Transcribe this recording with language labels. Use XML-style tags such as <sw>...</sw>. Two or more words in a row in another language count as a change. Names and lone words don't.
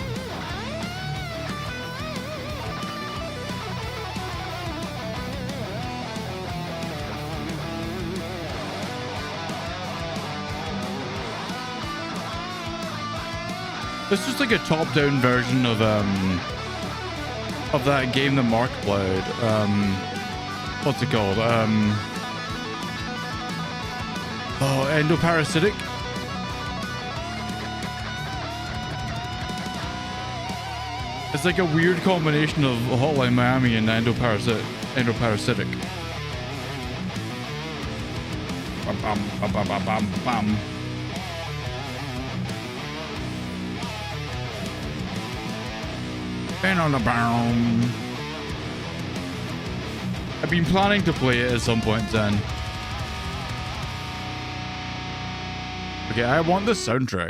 <en>It's just like a top-down version of that game that Mark played. What's it called? Oh, Endoparasitic. It's like a weird combination of Hotline Miami and Endoparasitic. Bam, bam, bam, bam, bam, bam, bam. And on the bound. I've been planning to play it at some point then. Okay, I want the soundtrack.</en>